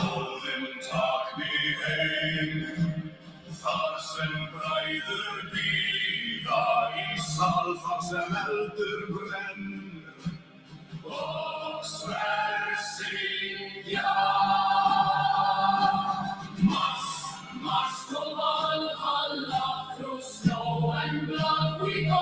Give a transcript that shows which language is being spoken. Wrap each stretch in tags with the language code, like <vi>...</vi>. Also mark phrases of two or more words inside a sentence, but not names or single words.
<is>Óðinn takk mig heim, þar sem bræður bíða í sal þar sem eldur brennur og sverð syngja.</is> <en>Mars, Mars to Valhalla, through snow and blood we go.</en>